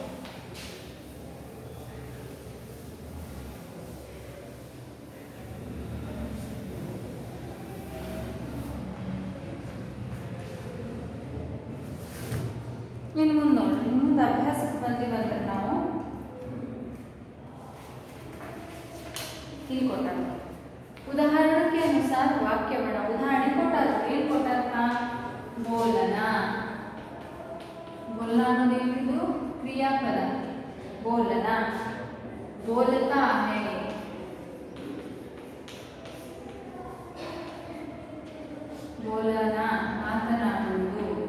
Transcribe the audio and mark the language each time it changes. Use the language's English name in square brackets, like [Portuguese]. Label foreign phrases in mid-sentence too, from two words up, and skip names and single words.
[Kannada] ಇನ್ನು ಮುಂದೆ ನೋಡ್ರಿ, ಮುಂದೆ ಅಭ್ಯಾಸಕ್ಕೆ ಬಂದ್ರೆ ನಾವು ಇಲ್ಲಿ ಕೊಟ್ಟ [Hindi] उदाहरण के अनुसार वाक्य बना. [Kannada] उदाहरण ಕೊಟ್ಟಾರ. ಏನು ಕೊಟ್ಟಾರಪ್ಪ? ಬೋಲನ. ಬೋಲನ ಅನ್ನೋದೇನಿದು ಕ್ರಿಯಾಪದ. [Hindi] बोलना बोलता है, बोलना ಮಾತನಾಡುವುದು.